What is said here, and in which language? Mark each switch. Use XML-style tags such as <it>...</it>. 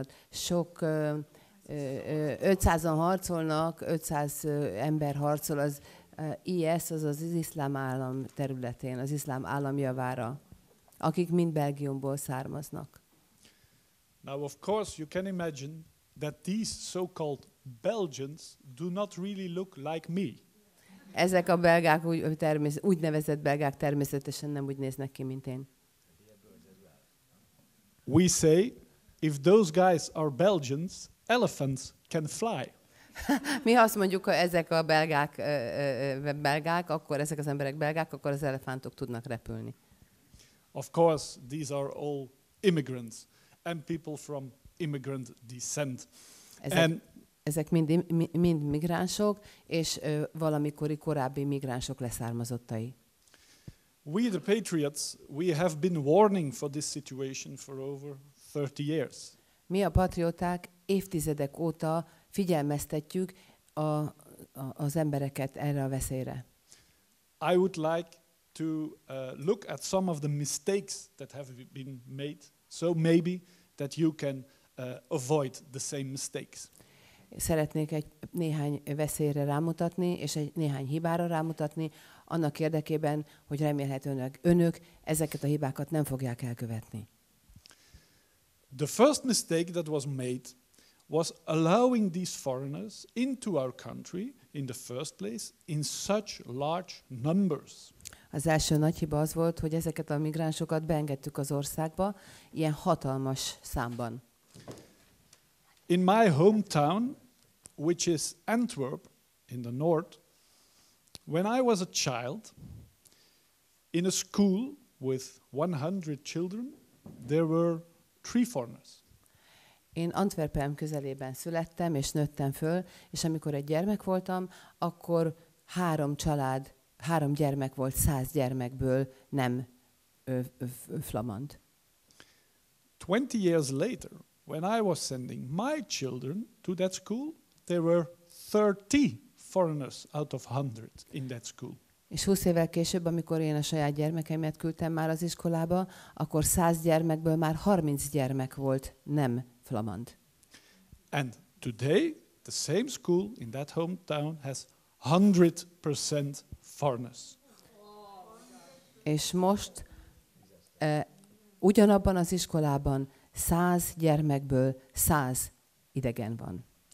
<hu>sok 500-an harcolnak, 500 ember harcol az IS, az iszlám állam területén, az iszlám állam javára, akik mind Belgiumból származnak.</hu> <en>Now, of course, you can imagine that these so-called Belgians do not really look like me.</en> <hu>Ezek a belgák, úgynevezett belgák természetesen nem úgy néznek ki, mint én.</hu> <en>We say, if those guys are Belgians, elephants can fly.</en> <hu>Mi azt mondjuk, hogy ezek a belgák, akkor ezek az emberek belgák, akkor az elefántok tudnak repülni.</hu> <en>Of course, these are all immigrants and people from immigrant descent.</en> <hu>Ezek mind migránsok, és valamikori korábbi migránsok leszármazottai.</hu> <en>We, the patriots, we have been warning for this situation for over 30 years.</en> <hu>Mi a patrióták évtizedek óta figyelmeztetjük a az embereket erre a veszélyre.</hu> <en>I would like to look at some of the mistakes that have been made, so maybe that you can avoid the same mistakes.</en> <hu>Szeretnék néhány veszélyre rámutatni, és néhány hibára rámutatni, annak érdekében, hogy remélhetőleg önök ezeket a hibákat nem fogják elkövetni.</hu> <en>The first mistake that was made was allowing these foreigners into our country in the first place in such large numbers.</en> <hu>Az első nagy hiba az volt, hogy ezeket a migránsokat beengedtük az országba ilyen hatalmas számban.</hu> <en>In my hometown, which is Antwerp in the north, when I was a child, in a school with 100 children, there were 3 foreigners.</en> <hu>Én Antwerpen közelében születtem és nőttem föl, és amikor egy gyermek voltam, akkor 3 gyermek volt 100 gyermekből nem flamand.</hu> <en>20 years later, when I was sending my children to that school, there were 30 foreigners out of 100 in that school.</en> <hu>És 20 évvel később, amikor én a saját gyermekeimet küldtem már az iskolába, akkor 100 gyermekből már 30 gyermek volt nem flamand.</hu> <en>And today, the same school in that hometown has 100% foreigners.</en> <hu>És most ugyanabban az iskolában 100 gyermekből 100 idegen van.</hu>